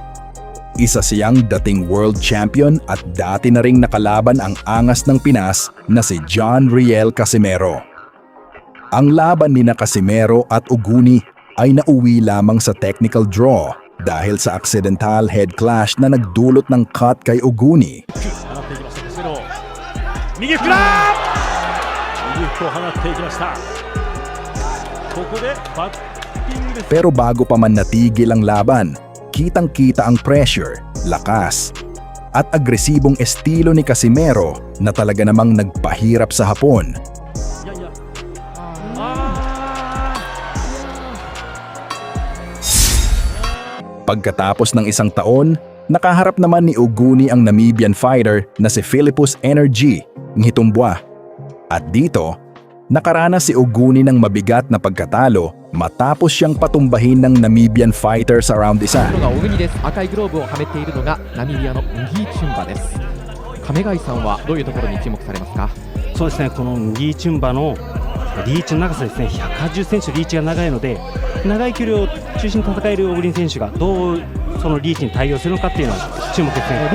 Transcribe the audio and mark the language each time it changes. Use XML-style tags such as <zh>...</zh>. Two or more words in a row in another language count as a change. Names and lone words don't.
<tl>Isa siyang dating</tl> <en>world champion</en> <tl>at dati na ring nakalaban ang angas ng Pinas na si John Riel Casimero. Ang laban ni Casimero at Oguni ay nauwi lamang sa</tl> <en>technical draw</en> <tl>dahil sa</tl> <en>accidental head clash</en> <tl>na nagdulot ng cut kay Oguni.</tl> <ja>右フラー、右フックを放っていきました。ここでバッティングです。</ja> <tl>Pero bago pa man natigil ang laban, kitang-kita ang pressure, lakas, at agresibong estilo ni Casimero na talaga namang nagpahirap sa Hapon. Pagkatapos ng isang taon, nakaharap naman ni Oguni ang</tl> <en>Namibian fighter</en> <tl>na si Philippus Energy Ngitumbwa. At dito, nakaranas si Oguni ng mabigat na pagkatalo matapos siyang patumbahin ng</tl> <en>Namibian fighter</en> <tl>sa round 1.</tl> <ja>赤いグローブをはめているのがナミビアのンギーチュンバです。亀貝さんはどういうところに注目されますか？そうですね、このンギーチュンバのリーチの長さですね、180センチリーチが長いので、長い距離を中心に戦える小栗選手がどうそのリーチに対応するのかっていうのは注目ですね。</ja>